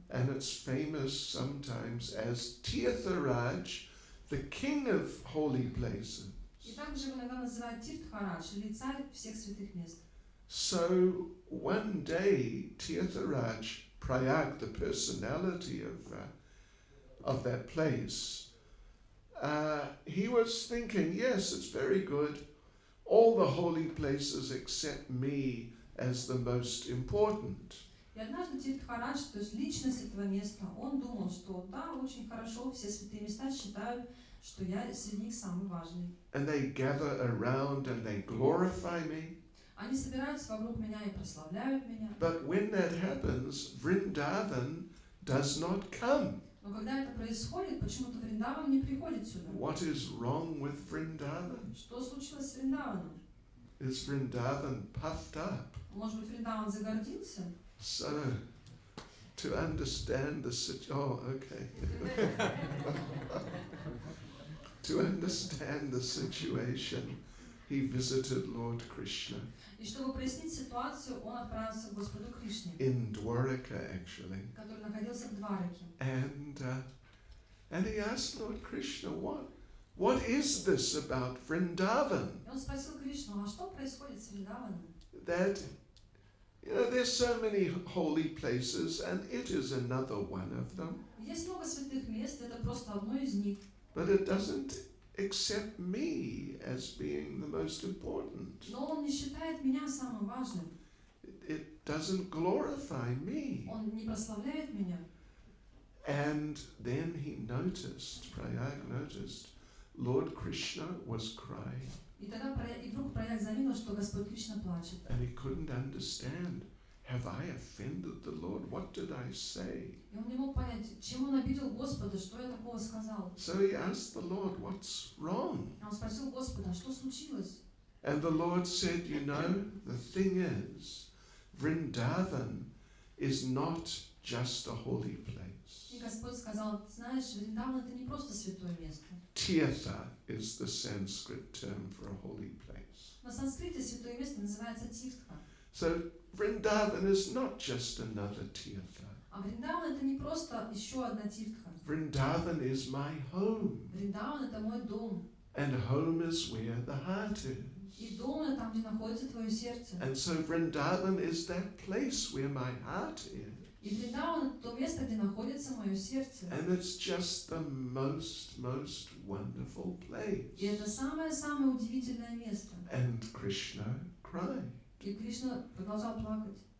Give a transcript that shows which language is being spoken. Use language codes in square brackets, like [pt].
[en] and it's famous sometimes as Tirtharaj, the king of holy places. [ru] И также его иногда называют Тиртхарадж, или царь всех святых мест. [en] So one day Tirtharaj, Prayag, the personality of that place, he was thinking, yes, it's very good. All the holy places except me as the most important. [ru] И однажды Тиртхарадж, то есть личность этого места, он думал, что да, очень хорошо, все святые места считают, что я среди них самый важный. [en] And they gather around and they glorify me. [ru] Они собираются вокруг меня и прославляют меня. [en] But when that happens, Vrindavan does not come. [ru] Но когда это происходит, почему-то Вриндаван не приходит сюда. [en] What is wrong with Vrindavan? [ru] Что случилось с Вриндаваном? [en] Is Vrindavan puffed up? [ru] Может быть, Вриндаван загордился? [en] So, to understand the situation, to understand the situation, he visited Lord Krishna [ru] И чтобы прояснить ситуацию, он отправился к Господу Кришне, [en] in Dwaraka, actually. [ru] который находился в Двараке. [en] And he asked Lord Krishna, what is this about Vrindavan? [ru] И он спросил Кришну, а что происходит с Вриндаваном? [en] That, there's so many holy places, and it is another one of them. [ru] Есть много святых мест, это просто одно из них. [en] But it doesn't accept me as being the most important. [ru] Но он не считает меня самым важным. [en] It doesn't glorify me. [ru] Он не прославляет меня. [en] And then he noticed, Prayag noticed, Lord Krishna was crying. [ru] И тогда вдруг Праяг заметил, что Господь Кришна плачет. [en] And he couldn't understand. Have I offended the Lord? What did I say? [ru] И он не мог понять, чем он обидел Господа, что я такого сказал. [en] So he asked the Lord, what's wrong? [ru] И он спросил Господа, что случилось? [en] And the Lord said, the thing is, Vrindavan is not just a holy place. [ru] И Господь сказал, знаешь, Вриндаван это не просто святое место. [en] Tirtha is the Sanskrit term for a holy place. [ru] На санскрите святое место называется Тиртха. [en] So Vrindavan is not just another Tirtha. [ru] А Вриндаван это не просто еще одна Тиртха. [en] Vrindavan is my home. [ru] Вриндаван это мой дом. [en] And home is where the heart is. [ru] И дом это там, где находится твое сердце. [en] And so Vrindavan is that place where my heart is. [ru] И Вриндаван это то место, где находится мое сердце. [en] And it's just the most wonderful place. [ru] И это самое-самое удивительное место. [en] And Krishna cried. [ru] И Кришна продолжал плакать.